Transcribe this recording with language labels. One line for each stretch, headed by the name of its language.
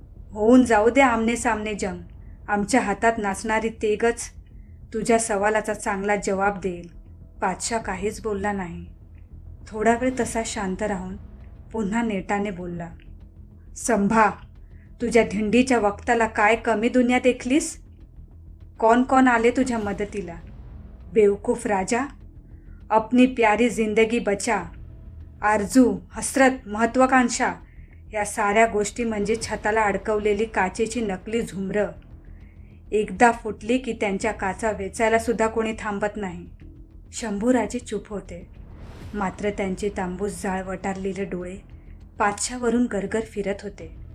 Marathi: होऊन जाऊ दे आमने सामने जंग. आमच्या हातात नाचणारी तेगच तुझ्या सवालाचा चांगला जवाब देईल. पातशा काहीच बोलला नाही. थोडा वेळ तसा शांत राहून पुन्हा नेटाने बोलला, संभा, तुझ्या धिंडीच्या वक्ताला काय कमी दुनिया देखलीस?
Hindi: कौन कौन
Marathi: आले तुझ्या मदतीला?
Hindi: बेवकूफ राजा, अपनी प्यारी जिंदगी बचा.
Marathi: आरजू, हसरत, महत्वाकांक्षा या साऱ्या गोष्टी म्हणजे छताला अडकवलेली काचेची नकली झुमरं. एकदा फुटली की त्यांच्या काचा वेचायला सुद्धा कोणी थांबत नाही. शंभूराजे चूप होते. मात्र त्यांचे तांबूस जाळ वटारलेले डोळे पातशावरून गरगर फिरत होते.